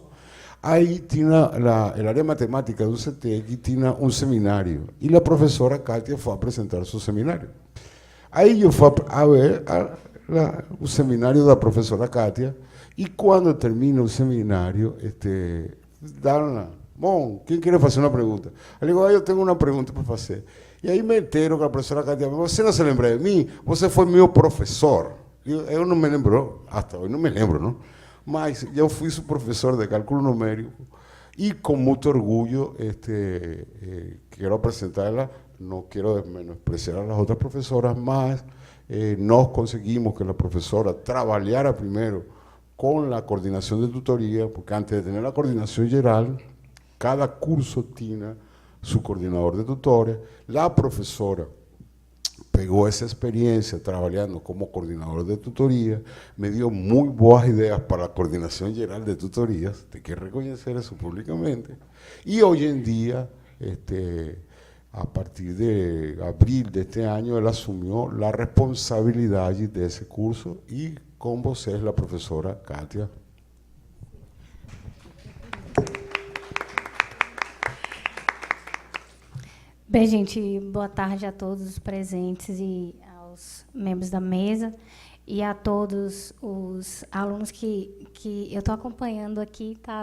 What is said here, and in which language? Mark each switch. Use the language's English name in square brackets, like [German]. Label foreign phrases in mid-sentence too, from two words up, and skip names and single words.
[Spanish] Ahí tiene el área de matemática de UCTEC, tiene un seminario, y la profesora Katia fue a presentar su seminario. Ahí yo fui a ver un seminario de la profesora Katia, y cuando termina el seminario, bom, ¿quién quiere hacer una pregunta? Le digo, yo tengo una pregunta para hacer. Y ahí me entero que la profesora Katia, [Portuguese] ¿você no se lembra de mí? [Spanish] Você fue mi profesor. [Portuguese] Eu não me lembro, [Spanish] hasta hoy no me lembro, ¿no? [Portuguese] Mas eu fui seu professor de cálculo numérico e com muito orgulho quero apresentá-la. Não quero menospreciar as outras professoras, mas nós conseguimos que a professora trabalhara primeiro com a coordenação de tutoria, porque antes de ter a coordenação geral, cada curso tinha seu coordenador de tutores. A professora [Spanish] pegó esa experiencia trabajando como coordinador de tutoría, me dio muy buenas ideas para la coordinación general de tutorías, hay que reconocer eso públicamente, y hoy en día, a partir de abril de este año, él asumió la responsabilidad de ese curso, y con vos es la profesora Katia. [Portuguese] Bem, gente, boa tarde a todos os presentes e aos membros da mesa e a todos os alunos que eu estou acompanhando aqui, tá?